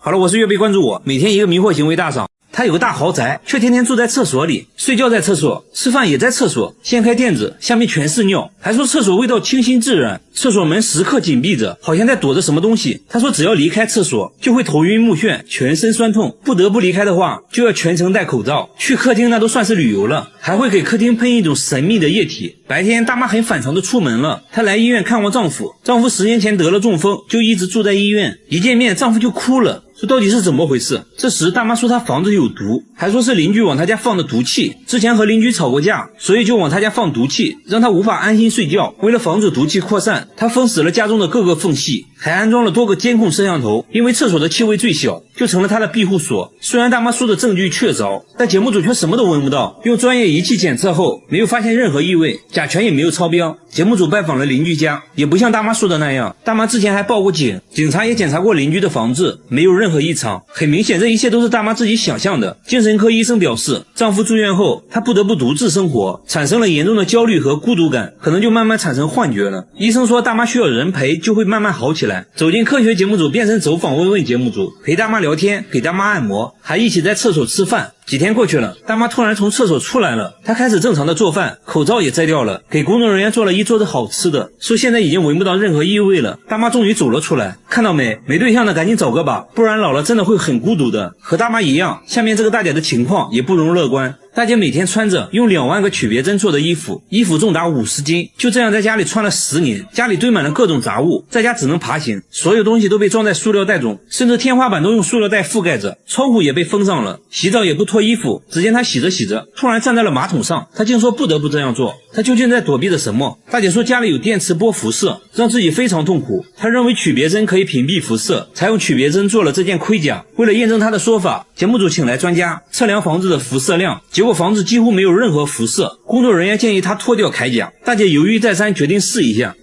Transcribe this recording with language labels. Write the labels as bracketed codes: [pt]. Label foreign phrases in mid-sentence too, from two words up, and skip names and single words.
[zh] 好了，我是月貝，關注我，每天一個迷惑行為大賞。他有個大豪宅，卻天天住在廁所裡，睡覺在廁所，吃飯也在廁所，掀開墊子下面全是尿，還說廁所味道清新自然，廁所門時刻緊閉着，好像在躲着什麼東西。他說只要離開廁所就會頭暈目眩，全身痠痛，不得不離開的話就要全程戴口罩。去客廳那都算是旅遊了，還會給客廳噴一種神秘的液體。白天大媽很反常的出門了，她來醫院看望丈夫10年前得了中風，就一直住在医院，一見面丈夫就哭了，說到底是怎麼回事。这時大媽說她房子有毒，還說是鄰居往她家放的毒氣，之前和鄰居吵過架，所以就往她家放毒氣，讓她無法安心睡覺。為了防止毒氣擴散，她封死了家中的各個縫隙，還安裝了多個監控攝像頭，因為廁所的氣味最小，就成了她的庇護所。雖然大媽說的證據確鑿，但節目組卻什麼都聞不到，用專業儀器檢測後沒有發現任何異味，甲醛也沒有超標。節目組拜訪了鄰居家，也不像大媽說的那樣，大媽之前還報過警，警察也檢查過鄰居的房子，沒有任何異常。很明顯這一切都是大媽自己想象的。精神科醫生表示，丈夫住院後她不得不獨自生活，產生了嚴重的焦慮和孤獨感，可能就慢慢產生幻覺了。醫生說大媽需要人陪就會慢慢好起來。走進科學節目組變成走訪問問節目組，陪大媽聊天，給大媽按摩，還一起在廁所吃飯。幾天過去了，大媽突然從廁所出來了，她開始正常的做飯，口罩也摘掉了，給工作人員做了一桌子好吃的，說現在已經聞不到任何異味了。大媽終於走了出來，看到沒對象的趕緊找個吧，不然老了真的會很孤獨的。和大媽一樣，下面這個大姐的情況也不容樂觀。大姐每天穿着用2萬個曲別針做的衣服，衣服重達50斤，就這樣在家裡穿了10年，家裡堆滿了各種雜物，在家只能爬行，所有東西都被裝在塑料袋中，甚至天花板都用塑料袋覆蓋着，窗戶也被封上了，洗澡也不脫衣服。只見她洗着洗着，突然站在了馬桶上，她竟說不得不這樣做，她究竟在躲避着什麼？大姐說家裡有電磁波輻射，讓自己非常痛苦，她認為曲別針可以屏蔽輻射，才用曲別針做了這件盔甲。為了驗證她的說法，節目組請來專家測量房子的輻射量，結果房子幾乎沒有任何輻射。工作人員建議她脫掉鎧甲，大姐猶豫再三，決定試一下。